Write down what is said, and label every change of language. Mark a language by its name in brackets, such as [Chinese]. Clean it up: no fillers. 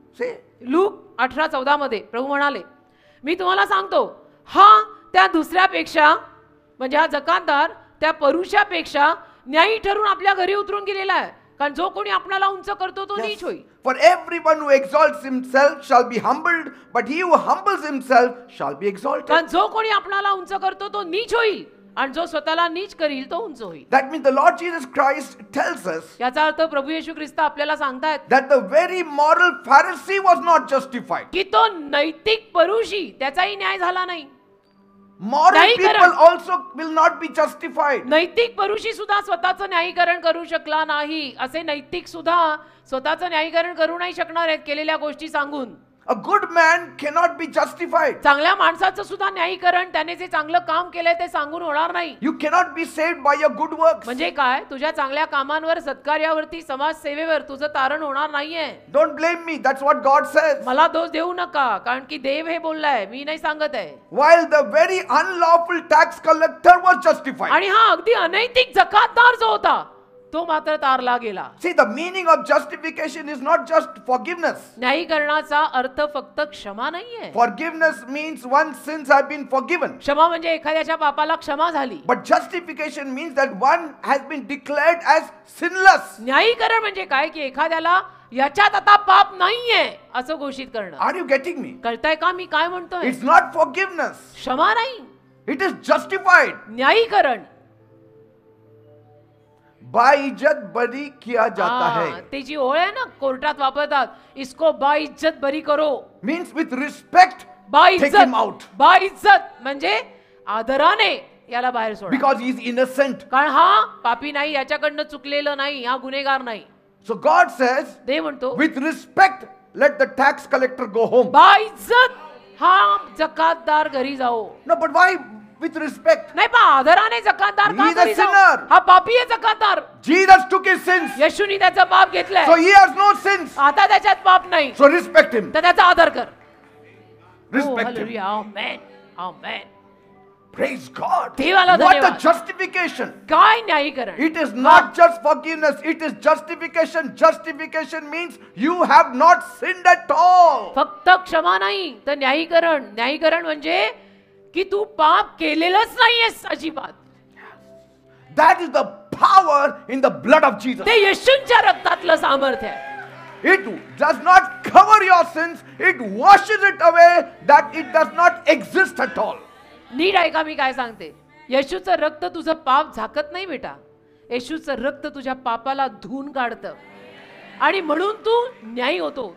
[English] See? [Marathi] Look 18:14 मध्ये प्रभू म्हणाले, मी तुम्हाला सांगतो, हा त्या दुसऱ्यापेक्षा म्हणजे हा जकातदार त्या परुषापेक्षा न्यायी ठरून आपल्या घरी उतरून गेलेला आहे. कारण जो कोणी आपल्याला उंच करतो तो नीच होईल. [English] For everyone who exalts himself shall be humbled, but he who humbles himself shall be exalted. [Marathi] कारण जो कोणी आपल्याला उंच करतो तो नीच होईल आणि जो स्वतःला नीच करील तो उंच होईल. [English] That means the Lord Jesus Christ tells us [Marathi] याचा अर्थ प्रभू येशू ख्रिस्त आपल्याला सांगतायत [English] that the very moral Pharisee was not justified. [Marathi] की तो नैतिक परुषी त्याचाही न्याय झाला नाही. [English] Moral [Marathi] न्यायीकरण. [English] people also will not be justified. [Marathi] नैतिक परुषी सुद्धा स्वतःचं न्यायीकरण करू शकला नाही. असे नैतिक सुद्धा स्वतःचं न्यायीकरण करू नाही शकणार आहेत केलेल्या गोष्टी सांगून. [English] A good man cannot be justified. [Marathi] चांगल्या माणसाचं सुद्धा न्यायीकरण त्याने जे चांगलं काम केलंय ते सांगून होणार नाही. [English] You cannot be saved by your good works. [Marathi] म्हणजे काय, तुझ्या चांगल्या कामांवर, सत्कार्यावरती, समाजसेवेवर तुझं तारण होणार नाहीये. [English] Don't blame me. That's what God says. [Marathi] मला दोष देऊ नका, कारण की देव हे बोललाय, मी नाही सांगत आहे. [English] While the very unlawful tax collector was justified. [Marathi] आणि हा अगदी अनैतिक जकातदार जो होता तो मात्र तारला गेला. [English] See, the meaning of justification is not just forgiveness. [Marathi] न्यायीकरणाचा अर्थ फक्त क्षमा नाहीये. [English] Forgiveness means one's sins have been forgiven. [Marathi] क्षमा म्हणजे एखाद्याच्या पापाला क्षमा झाली. [English] But justification means that one has been declared as sinless. [Marathi] न्यायीकरण म्हणजे काय की एखाद्याला याच्यात आता पाप नाहीये असं घोषित करणं. [English] Are you getting me? [Marathi] कळतंय का मी काय म्हणतोय? [English] It's not forgiveness. [Marathi] क्षमा नाही, [English] It is justified. [Marathi] न्यायीकरण. [Hindi] बाइज्जत बरी किया जाता है. [Marathi] ते जी ओळ आहे ना कोर्टात वापरतात, [Hindi] इसको बाइज्जत बरी करो. [English] Means with respect, take [Hindi] बाइज्जत, [English] him out. [Marathi] बाइज्जत म्हणजे आदराने याला बाहेर सोडा. [English] Because he is innocent. [Marathi] कारण हा पापी नाही, याच्याकडनं चुकलेलं नाही, हा गुन्हेगार नाही. [English] So God says, [Marathi] ते म्हणतो [English] with respect, let the tax collector go home. [Marathi] बाइज्जत हा जकातदार घरी जाओ. [English] No, but why with respect? [Marathi] नाही पण आदराने जकातदार का [English] He is a [Marathi] घरी जाओ? [English] sinner. [Marathi] हा पापी आहे Jakatdar. [English] Jesus took his sins. [Marathi] येशूनी त्याचा पाप घेतलाय. [English] So he has no sins. [Marathi] आता त्याच्यात पाप नाही. [English] So respect him. [Marathi] तर त्याचा आदर कर. [English] Respect him. Hallelujah. Amen. Amen. Praise God. [Marathi] देवाला [English] What a [Marathi] धन्यवाद. [English] justification. [Marathi] काय न्यायीकरण? [English] It is not just forgiveness, it is justification. Justification means you have not sinned at all. [Marathi] फक्त क्षमा नाही तर न्यायीकरण. न्यायीकरण म्हणजे की तू पाप केलेलंच नाहीयेस अजिबात. [English] That is the power in the blood of Jesus. [Marathi] ते येशूंच्या रक्तातलं सामर्थ्य आहे. [English] It does not cover your sins, it washes it away, that it does not exist at all. [Marathi] नीट ऐका मी काय सांगते. येशूचं रक्त तुझं पाप झाकत नाही बेटा. येशूचं रक्त तुझ्या पापाला धुवून काढतं आणि म्हणून तू न्यायी होतो.